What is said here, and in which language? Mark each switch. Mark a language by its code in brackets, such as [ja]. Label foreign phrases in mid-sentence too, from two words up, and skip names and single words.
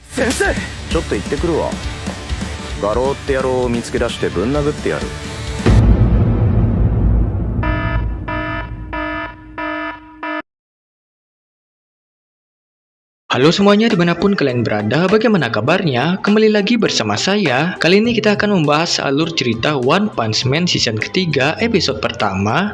[ja] 先生、ちょっと行ってくるわ。画廊って野郎を見つけ出してぶん殴ってやる。 [id] Halo semuanya dimanapun kalian berada, bagaimana kabarnya? Kembali lagi bersama saya. Kali ini kita akan membahas alur cerita One Punch Man season ketiga episode pertama.